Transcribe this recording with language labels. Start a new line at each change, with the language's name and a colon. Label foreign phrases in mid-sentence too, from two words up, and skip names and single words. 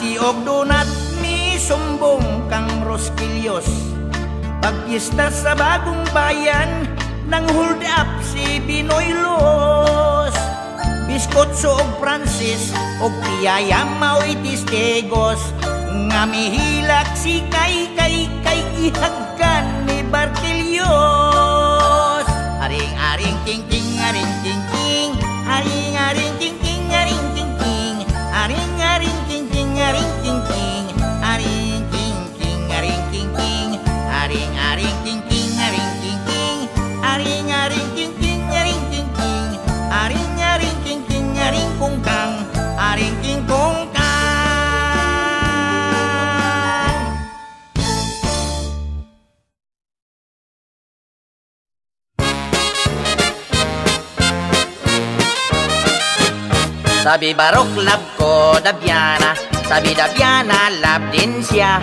Cebuano: Og donat mi sumbong kang Roskilios. Pagpista sa bagong bayan, nang hold up si Binoylos. Biskotso og Francis, og piyaya mao'y tistigos. Nga mihilak si kay ihagkan ni Bartelios. Aring-aring ting-ting, aring ting-ting, aring-aring ting-ting, aring ting-ting, aring-aring ting-ting, aring ting-ting, aring ting-ting, aring ting-ting, aring-aring ting-ting, aring ting-ting, aring-aring ting-ting, aring ting-ting, aring-aring ting-ting, aring kungkang, aring ting kungkang.
Filipino: Sabi Barok love ko Dabiana, sabi Dabiana love din siya.